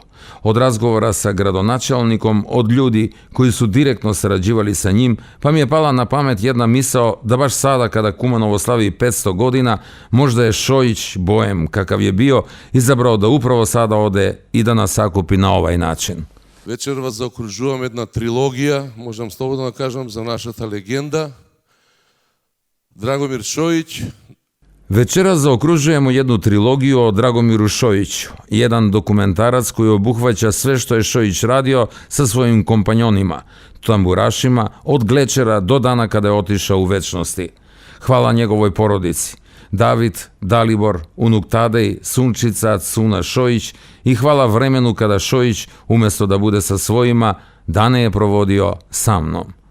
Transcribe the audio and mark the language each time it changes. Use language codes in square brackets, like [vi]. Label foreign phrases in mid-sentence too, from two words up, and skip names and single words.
[sr] Od razgovora sa gradonačelnikom, od ljudi koji su direktno sarađivali sa njim, pa mi je pala na pamet jedna misao da baš sada kada Kumanovo slavi 500 godina, možda je Šojić, bojem kakav je bio, izabrao da upravo sada ode i da nas sakupi na ovaj način. [mk] Вечер вас заокружувам една трилогија, можам слободно да кажам, за нашата легенда, Dragomir Šojić. [sr] Večeras zaokružujemo jednu trilogiju o Dragomiru Šojiću, jedan dokumentarac koji obuhvaća sve što je Šojić radio sa svojim kompanjonima, tamburašima, od Glečera do dana kada je otišao u večnosti. Hvala njegovoj porodici, David, Dalibor, unuk Tadej, Sunčica, Cuna Šojić i hvala vremenu kada Šojić, umjesto da bude sa svojima, dane je provodio sa mnom.